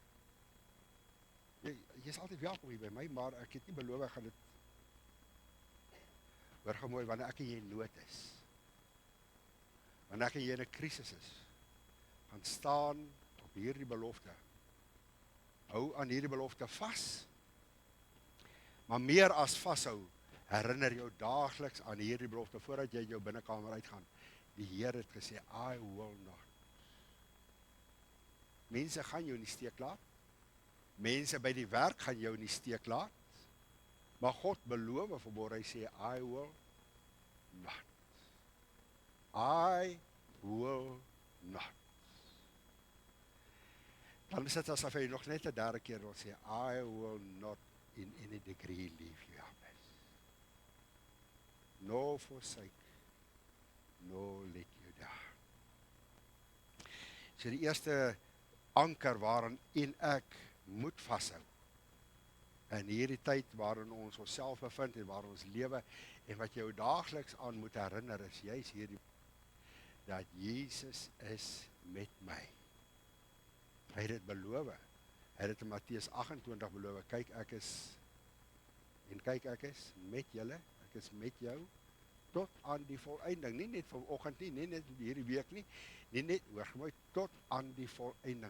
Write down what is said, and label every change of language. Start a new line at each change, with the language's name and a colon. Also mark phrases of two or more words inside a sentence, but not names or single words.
Afrikaans: Jy is altyd welkom hier by my, maar ek het nie beloof ek gaan dit, hoor gou mooi, wanneer ek en jy in nood is, wanneer ek en jy in 'n krisis is, gaan staan op hierdie belofte, hou aan hierdie belofte vas, maar meer as vashou, herinner jou daagliks aan hierdie belofte, voordat jy jou binnekamer uitgaan, die Here het gesê,
English: I will not.
Afrikaans: Mense gaan jou nie steek laat, mense by die werk gaan jou nie steek laat, maar God beloof vanmôre, hy sê,
English: I will not. I will not.
Afrikaans: Dan is dit asof hy nog net 'n derde keer wil sê,
English: I will not in any degree leave you helpless. No forsake, no let you down.
Afrikaans: So die eerste anker waarin en ek moet vashou, in hierdie tyd waarin ons onsself bevind en waarin ons lewe, en wat jou daagliks aan moet herinner is, juist hierdie, dat Jesus is met my. Hy het dit beloof, hy het dit in Matteus 28 beloof, kyk ek is met julle, ek is met jou, tot aan die volëinding, nie net vanoggend nie, nie net hierdie week nie, nie net, hoor mooi, tot aan die volëinding.